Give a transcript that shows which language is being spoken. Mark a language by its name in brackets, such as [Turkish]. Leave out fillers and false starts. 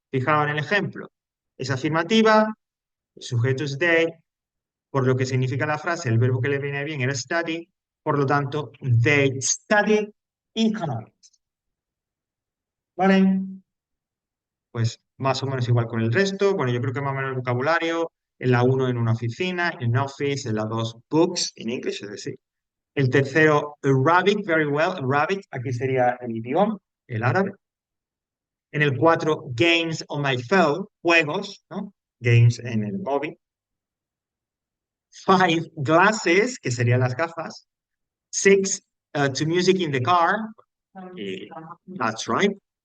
[Spanish] Fijaos en el ejemplo. Es afirmativa, el sujeto es they, por lo que significa la frase, el verbo que le viene bien era study, por lo tanto, [English] they study economics. [Spanish] ¿Vale? Pues más o menos igual con el resto. Bueno, yo creo que más o menos el vocabulario, en la uno en una oficina, en office, en la 2 books, en inglés, es decir. El tercero, Arabic, very well. Arabic, aquí sería el idioma, el árabe. En el 4, [English] games on my phone, [Spanish] juegos, ¿no? Games en el móvil. 5, glasses, que serían las gafas. [English] 6, to music in the car. That's right.